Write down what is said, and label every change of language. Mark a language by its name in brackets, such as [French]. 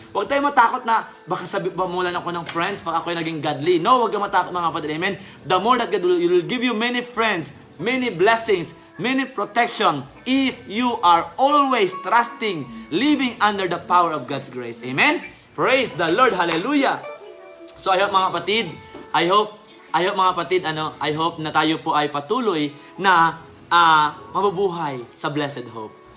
[Filipino] Huwag tayo matakot na baka pamulan ako ng friends, baka ako'y naging godly. No, huwag kang matakot mga kapatid. Amen? [English] The more that God will give you many friends, many blessings, many protection, if you are always trusting, living under the power of God's grace. Amen? Praise the Lord. Hallelujah. So I hope [Filipino] mga kapatid, I hope mga kapatid, I hope na tayo po ay patuloy na mabubuhay sa [English] blessed hope.